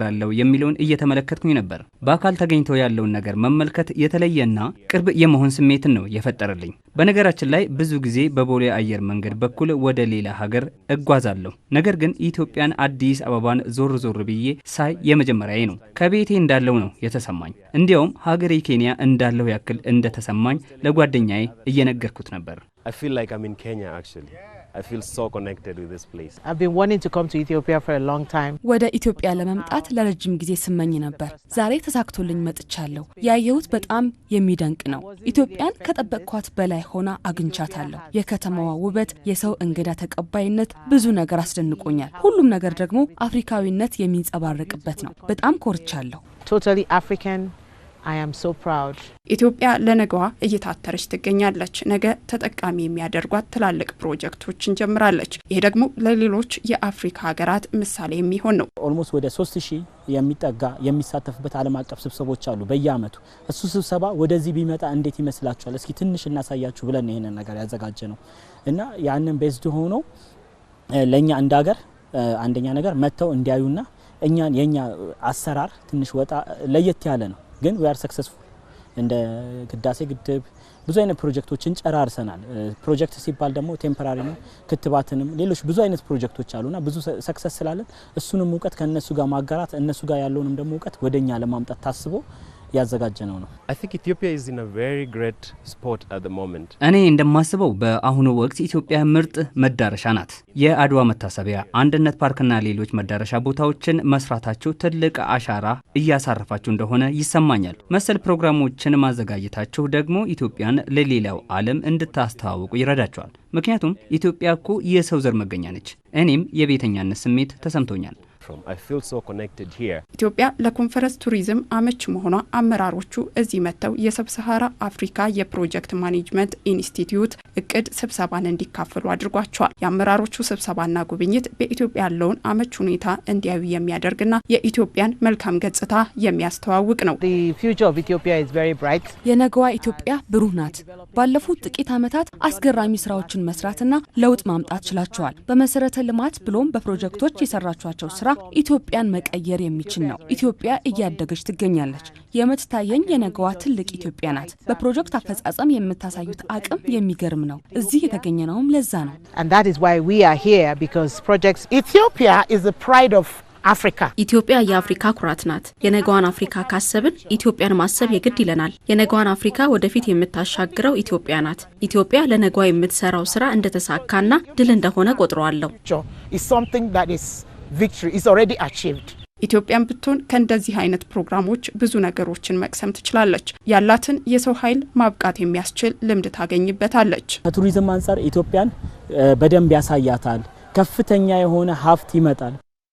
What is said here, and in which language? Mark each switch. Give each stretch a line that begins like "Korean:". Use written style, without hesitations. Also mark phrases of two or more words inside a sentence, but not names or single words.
Amharic: አለው የሚለውን እየተመለከትኩኝ ነበር። በአካል ተገኝቶ ያለውን ነገር መመልከት የተለየና ቅርብ የመሆን ስሜትን ነው የፈጠረልኝ። በነገራችን ላይ ብዙ ጊዜ በቦሌ አየር መንገድ በኩል ወደ ሌላ ሀገር እጓዛለሁ። ነገር ግን ኢትዮጵያን አዲስ አበባን ዞር ዞር ብዬ ሳይ የመጀመሪያዬ ነው። ከቤቴ እንዳለው ነው የተሰማኝ። እንዲያውም ሀገሬ ኬንያ እንዳለው ያክል እንደተሰማኝ ለጓደኛዬ እየነገርኩት ነበር።
English: I feel like I'm in Kenya actually. I feel so connected with this place. I've been wanting to come to Ethiopia for a long time.
Amharic: ወደ ኢትዮጵያ ለመምጣት ለረጅም ጊዜ ስመኝ ነበር። ዛሬ ተሳክቶልኝ መጥቻለሁ። ያየሁት በጣም የሚደንቅ ነው። ኢትዮጵያን ከጠበቅኳት በላይ ሆና አግኝቻታለሁ። የከተማዋ ውበት፣ የሰው እንግዳ ተቀባይነት ብዙ ነገር አስደንቆኛል። ሁሉም ነገር ደግሞ አፍሪካዊነት የሚንጸባረቅበት ነው። በጣም ኮርቻለሁ።
English: Totally African. I am so proud.
Amharic: ኢትዮጵያ ለነገዋ እየታተረች ትገኛለች። ነገ ተጠቃሚ የሚያደርጓት ትላልቅ ፕሮጀክቶችን ጀምራለች። ይሄ ደግሞ ለሌሎች የአፍሪካ ሀገራት ምሳሌ የሚሆን ነው። ኦልሞስት ወደ 3000 የሚጠጋ የሚሳተፍበት ዓለም አቀፍ ስብሰባዎች አሉ በየአመቱ። እሱ ስብሰባ ወደዚህ ቢመጣ እንዴት ይመስላችኋል? እስኪ ትንሽ እናሳያችሁ ብለን ይሄንን ነገር ያዘጋጀ ነው እና ያንን ቤዝድ ሆኖ ለኛ እንደ ሀገር አንደኛ ነገር መተው እንዲያዩና እኛን የኛ አሰራር ትንሽ ወጣ ለየት ያለ ነው። ግን
English: we are successful
Amharic: እንደ ግዳሴ ግድብ ብዙ አይነት ፕሮጀክቶችን ጨራርሰናል። ፕሮጀክት ሲባል ደግሞ ቴምፖራሪ ነው። ክትባትንም ሌሎች ብዙ አይነት ፕሮጀክቶች አሉና ብዙ ሰክሰስ ስላለን እሱንም ዕውቀት ከነሱ ጋር ማጋራት እነሱ ጋር ያለውንም ደግሞ ዕውቀት ወደኛ ለማምጣት ታስቦ ያዘጋጀነው ነው።
English: I think Ethiopia is in a very great spot at the moment.
Amharic: እኔ እንደማስበው በአሁኑ ወቅት ኢትዮጵያ ምርጥ መዳረሻ ናት። የአድዋ መታሰቢያ፣ አንድነት ፓርክና ሌሎች መዳረሻ ቦታዎችን መስራታቸው ትልቅ አሻራ እያሳረፋችሁ እንደሆነ ይሰማኛል። መሰል ፕሮግራሞችን ማዘጋጀታቸው ደግሞ ኢትዮጵያን ለሌላው ዓለም እንድታስተዋውቁ ይረዳቸዋል። ምክንያቱም ኢትዮጵያ እኮ የሰው ዘር መገኛ ነች። እኔም የቤተኛነት ስሜት ተሰምቶኛል።
English: I feel so connected here.
Amharic: ኢትዮጵያ ለኮንፈረንስ ቱሪዝም አመች መሆኗ አመራሮቹ እዚህ መተው የሰብሳሃራ አፍሪካ የፕሮጀክት ማኔጅመንት ኢንስቲትዩት እቅድ ስብሰባን እንዲካፈሉ አድርጓቸዋል። የአመራሮቹ ስብሰባና ጉብኝት በኢትዮጵያ ያለውን አመች ሁኔታ እንዲያዩ የሚያደርግና የኢትዮጵያን መልካም ገጽታ የሚያስተዋውቅ ነው።
English: The future of Ethiopia is very bright.
Amharic: የነገዋ ኢትዮጵያ ብሩህ ናት። ባለፉት ጥቂት ዓመታት አስገራሚ ስራዎችን መስራትና ለውጥ ማምጣት ችላቸዋል። በመሰረተ ልማት ብሎም በፕሮጀክቶች የሰራቿቸው ስራ ኢትዮጵያን መቀየር የሚችል ነው። ኢትዮጵያ እያደገች ትገኛለች። የምትታየኝ የነገዋ ትልቅ ኢትዮጵያ ናት። በፕሮጀክት አፈጻጸም የምታሳዩት አቅም የሚገርም ነው። እዚህ የተገኘነውም ለዛ ነው።
English: And that is why we are here because projects Ethiopia is the pride of Africa.
Amharic: ኢትዮጵያ የአፍሪካ ኩራት ናት። የነገዋን አፍሪካ ካሰብን ኢትዮጵያን ማሰብ የግድ ይለናል። የነገዋን አፍሪካ ወደፊት የምታሻግረው ኢትዮጵያ ናት። ኢትዮጵያ ለነገዋ የምትሰራው ስራ እንደተሳካና ድል እንደሆነ ቆጥረዋለሁ።
English: Is something that is victory is already achieved.
Amharic: ኢትዮጵያን ብትሆን ከእንደዚህ አይነት ፕሮግራሞች ብዙ ነገሮችን መቅሰም ትችላለች። ያላትን የሰው ኃይል ማብቃት የሚያስችል ልምድ ታገኝበታለች። ከቱሪዝም አንፃር ኢትዮጵያን በደንብ ያሳያታል። ከፍተኛ የሆነ ሀብት ይመጣል።